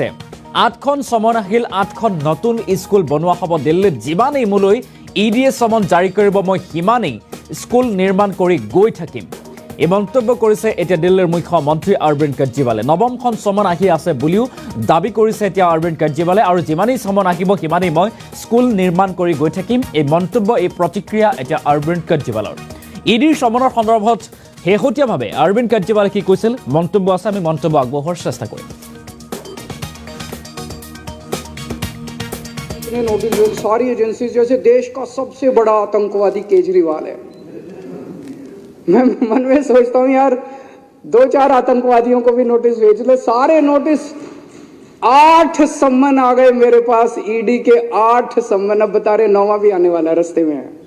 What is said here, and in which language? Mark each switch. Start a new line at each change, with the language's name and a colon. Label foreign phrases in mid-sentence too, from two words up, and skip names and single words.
Assamese: 8খন সমন আহিল 8খন নতুন স্কুল বনোৱা হ'ব দিল্লীত যিমানেই মোলৈ ইডিয়ে সমন জাৰি কৰিব মই সিমানেই স্কুল নিৰ্মাণ কৰি গৈ থাকিম এই মন্তব্য কৰিছে এতিয়া দিল্লীৰ মুখ্যমন্ত্ৰী অৰবিন্দ কেজৰিৱালে 9খন সমন আহি আছে বুলিও দাবী কৰিছে এতিয়া অৰবিন্দ কেজৰিৱালে আৰু যিমানেই সমন আহিব সিমানেই মই স্কুল নিৰ্মাণ কৰি গৈ থাকিম এই মন্তব্য এই প্ৰতিক্ৰিয়া এতিয়া অৰবিন্দ কেজৰিৱালৰ ইডিৰ সমনৰ সন্দৰ্ভত শেহতীয়াভাৱে অৰবিন্দ কেজৰিৱালে কি কৈছিল মন্তব্য আছে আমি মন্তব্য আগবঢ়োৱাৰ চেষ্টা কৰিম
Hindi: नोटिस सारी एजेंसी जैसे देश का सबसे बड़ा आतंकवादी केजरीवाल है मैं मन में सोचता हूं यार 2-4 आतंकवादियों को भी नोटिस भेज लो सारे नोटिस 8 सम्मन आ गए मेरे पास ईडी के 8 सम्मन अब बता रहे 9वां भी आने वाला रास्ते में है